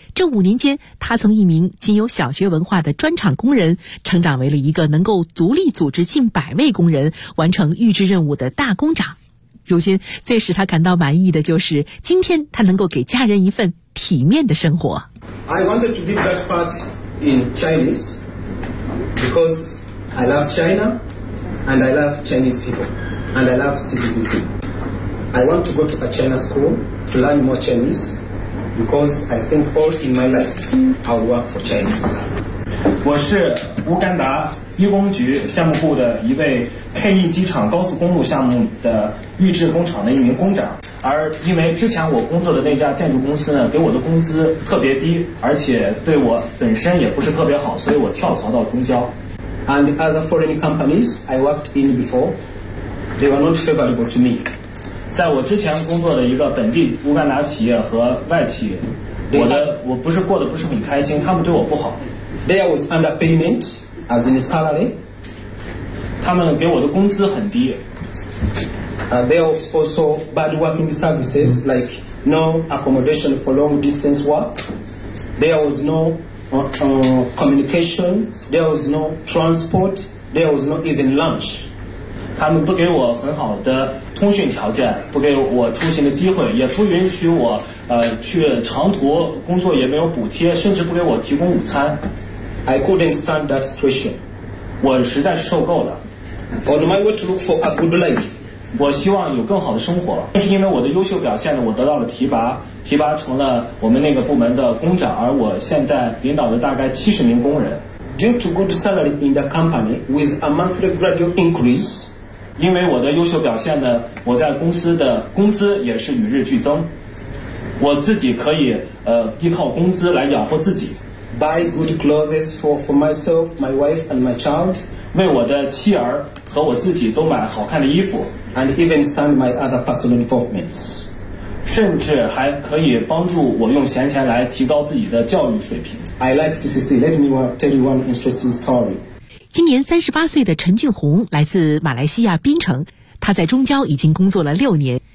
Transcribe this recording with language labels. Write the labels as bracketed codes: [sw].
[zh] 这五年间，他从一名仅有小学文化的砖厂工人，成长为了一个能够独立组织近百位工人完成预制任务的大工长。如今最使他感到满意的就是今天他能够给家人一份体面的生活。 [en] I wanted to give that part in Chinese because I love China and I love Chinese people and I love CCCC. I want to go to a China school to learn more Chinese because I think all in my life I'll work for Chinese. [zh] 我是乌干达一工局项目部的一位 K1 机场高速公路项目的预制工厂的一名工长，而因为之前我工作的那家建筑公司呢，给我的工资特别低，而且对我本身也不是特别好，所以我跳槽到中交。 [en] And other foreign companies I worked in before, they were not favorable to me. [zh] 在我之前工作的一个本地乌干达企业和外企，我不是过得不是很开心，他们对我不好。 [en] There was underpayment as in salary. [zh] 他们给我的工资很低。 [en] There was also bad working services, like no accommodation for long distance work. There was no communication. There was no transport. There was not even lunch. [zh] 他们不给我很好的通讯条件，不给我出行的机会，也不允许我去长途工作，也没有补贴，甚至不给我提供午餐。 [en] I couldn't stand that situation. [zh] 我实在是受够了。 [en] On my way to look for a good life. [zh] 我希望有更好的生活，正是因为我的优秀表现呢，我得到了提拔，提拔成了我们那个部门的工长，而我现在领导了大概70名工人。 [en] Due to good salary in the company with a monthly gradual increase， [zh] 因为我的优秀表现呢，我在公司的工资也是与日俱增，我自己可以依靠工资来养活自己。 [en] Buy good clothes for myself, my wife and my child， [zh] 为我的妻儿和我自己都买好看的衣服。 [en] And even stand my other personal involvements， [zh] 甚至还可以帮助我用闲钱来提高自己的教育水平。 [en] I like CCC. Let me tell you one interesting story. [zh] 今年38岁的陈俊宏来自马来西亚槟城，他在中交已经工作了6年。